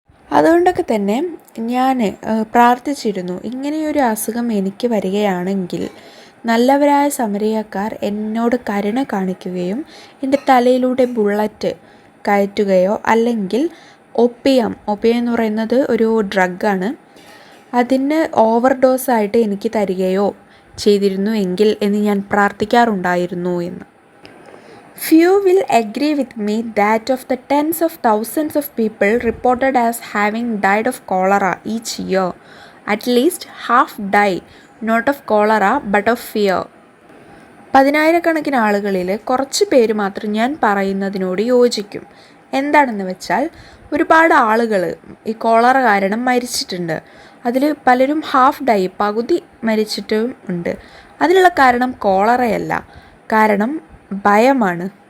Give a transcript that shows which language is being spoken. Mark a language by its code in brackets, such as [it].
[ml] അതുകൊണ്ടൊക്കെ തന്നെ ഞാൻ പ്രാർത്ഥിച്ചിരുന്നു, ഇങ്ങനെയൊരു അസുഖം എനിക്ക് വരികയാണെങ്കിൽ നല്ലവരായ സമരിയക്കാർ എന്നോട് കരുണ കാണിക്കുകയും എൻ്റെ തലയിലൂടെ ബുള്ളറ്റ് കയറ്റുകയോ അല്ലെങ്കിൽ ഒപ്പിയം എന്ന് പറയുന്നത് ഒരു ഡ്രഗാണ്, അതിന് ഓവർഡോസായിട്ട് എനിക്ക് തരികയോ ചെയ്തിരുന്നു എങ്കിൽ എന്ന് ഞാൻ പ്രാർത്ഥിക്കാറുണ്ടായിരുന്നു എന്ന്. [en] Few will agree with me that of the tens of thousands of people reported as having died of cholera each year, at least half die not of cholera but of fear. [ml] 10,000-കണക്കിന് ആളുകളിൽ കുറച്ച് പേര് മാത്രം ഞാൻ പറയുന്നതിനോട് യോജിക്കും. എന്താണെന്ന് വെച്ചാൽ ഒരുപാട് ആളുകൾ ഈ കോളറ കാരണം മരിച്ചിട്ടുണ്ട്. അതിൽ പലരും [en] half die, [ml] പകുതി മരിച്ചിട്ടും ഉണ്ട്. അതിനുള്ള കാരണം കോളറയല്ല, കാരണം ഭയമാണ്.